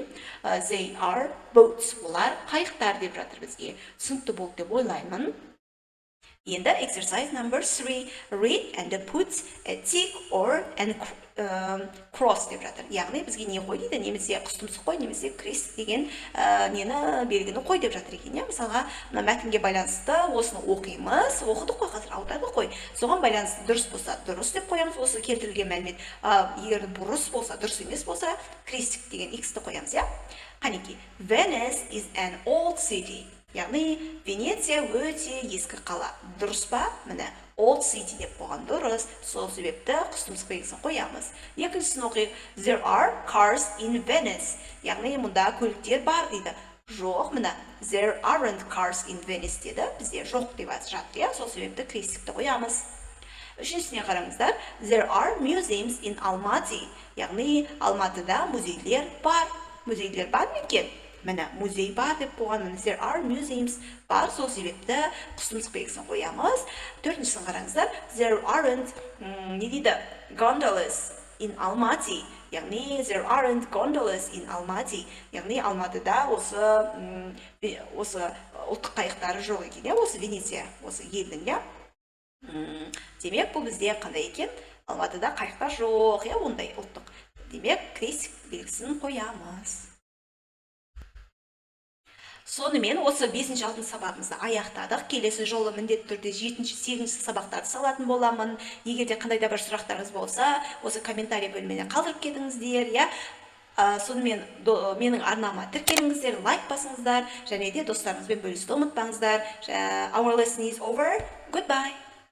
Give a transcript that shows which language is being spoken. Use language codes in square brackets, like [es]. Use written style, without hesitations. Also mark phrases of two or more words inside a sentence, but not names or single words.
[en] They are boats. [kk] Олар қайықтар деп жатыр бізге. Түсінікті болды деп ойлаймын. [en] Енді exercise number 3. Read and put a tick or and cross [kk] деп жатыр. Яғни бізге не қой дейді, немесе құстұмсық қой, немесе крест деген нені белгіні қой деп жатыр екен. Мысалға, мына мәтінге байланысты осыны оқимыз, оқыдық қой, қазір аудардық қой. Соған байланысты дұрыс болса, дұрыс деп қоямыз осы келтірілген мәлімет. Егер бұрыс болса, дұрыс емес болса, крестик деген X-ті қоямыз, Қанеки, [en] Venice is an old city. [kk] Яғни Венеция өте ескі қала. Дұрыс па? Міне, [en] old city [kk] деп қойған дұрыс. Сол себепті құстұмсық белгісін қоямыз. Екіншісін оқиық. [en] There are cars in Venice. [kk] Яғни мұнда көліктер бар дейді. Жоқ, міне, [en] there aren't cars in Venice деді. [kk] Бізде жоқ деп жатыр. Сол себепті крестикті қоямыз. Үшіншісіне қараңыздар. [en] There are museums in Almaty. [kk] Яғни Алматыда музейлер бар. Музейлер бар ма екен? Міне, музей бар деп қойған. [en] There are museums [kk] бар, сол себепті құстымсық белгісін қоямыз. Төртіншісін қараңыздар. [en] There aren't [kk] не дейді? [en] Gondolas in Almaty. Яғни there aren't gondolas in Almaty. [kk] Яғни Алматыда осы ұлттық қайықтары жоқ екен, осы Венеция, осы елдің, Демек, бұл бізде қандай екен? Алматыда қайықтар жоқ, ондай ұлттық. Демек, крестик белгісін қоямыз. Сонымен осы 5-6 сабағымызды аяқтадық. Келесі жолы міндетті түрде 7-8 сабақтарды салатын боламын. Егер де қандай да бір сұрақтарыңыз болса, осы комментарий бөліміне қалдырып кетіңіздер, сонымен менің арнама тіркеліңіздер, лайк басыңыздар, және де достарыңызбен бөлісуді ұмытпаңыздар. [en] Our lesson is over. Goodbye.